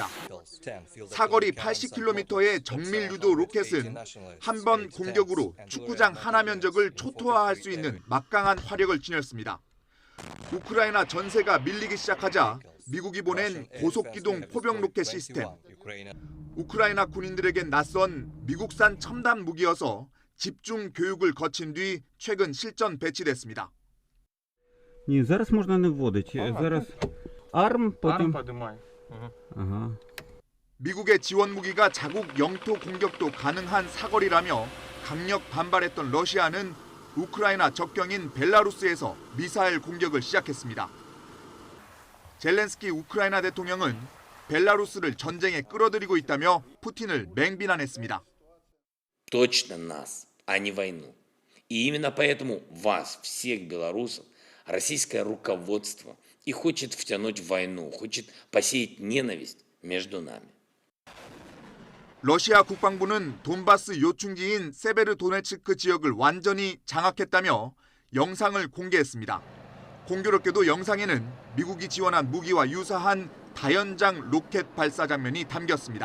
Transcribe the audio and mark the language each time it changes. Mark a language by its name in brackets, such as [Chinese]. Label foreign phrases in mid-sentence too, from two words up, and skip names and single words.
[Korean] 사거리 80km의 정밀 유도 로켓은 한 번 공격으로 축구장 하나 면적을 초토화할 수 있는 막강한 화력을 지녔습니다. 우크라이나 전세가 밀리기 시작하자 미국이 보낸 고속기동 포병 로켓 시스템. 우크라이나 군인들에겐 낯선 미국산 첨단 무기여서 집중 교육을 거친 뒤 최근 실전 배치됐습니다. [Ukrainian] Ні, зараз можна не вводити. Зараз [Korean] 미국의 지원 무기가 자국 영토 공격도 가능한 사거리라며 강력 반발했던 러시아는 우크라이나 적경인 벨라루스에서 미사일 공격을 시작했습니다. 젤렌스키 우크라이나 대통령은 벨라루스를 전쟁에 끌어들이고 있다며 푸틴을 맹비난했습니다. [Russian] Точно нас, а не войну. И именно поэтому вас, всех белорусов, российское руководство и хочет втянуть в войну, хочет посеять ненависть между нами. [Korean] 러시아 국방부는 돈바스 요충지인 세베르도네츠크 지역을 완전히 장악했다며 영상을 공개했습니다. 공교롭게도 영상에는 미국이 지원한 무기와 유사한 다연장 로켓 발사 장면이 담겼습니다.